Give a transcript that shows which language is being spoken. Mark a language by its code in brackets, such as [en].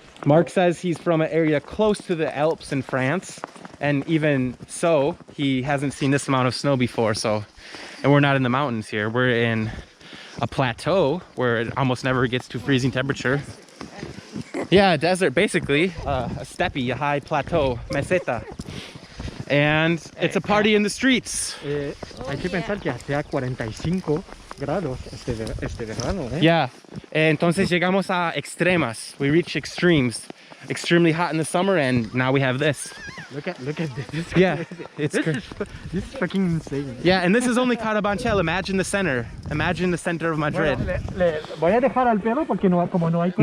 [en] Mark says he's from an area close to the Alps in France, and even so, he hasn't seen this amount of snow before. So, and we're not in the mountains here. We're in a plateau where it almost never gets to freezing temperature. Yeah, a desert, basically, a steppe, a high plateau, meseta. And it's a party in the streets. [es] Hay que pensar que hacía 45 grados este verano, ¿eh? Yeah, entonces llegamos a extremas. [en] We reach extremes. Extremely hot in the summer, and now we have this. Look at this. Yeah, it's This crazy. is fucking insane. Yeah, and this is only Carabanchel. Imagine the center. Imagine the center of Madrid. [es] Bueno, le voy a dejar al perro porque como no hay coche.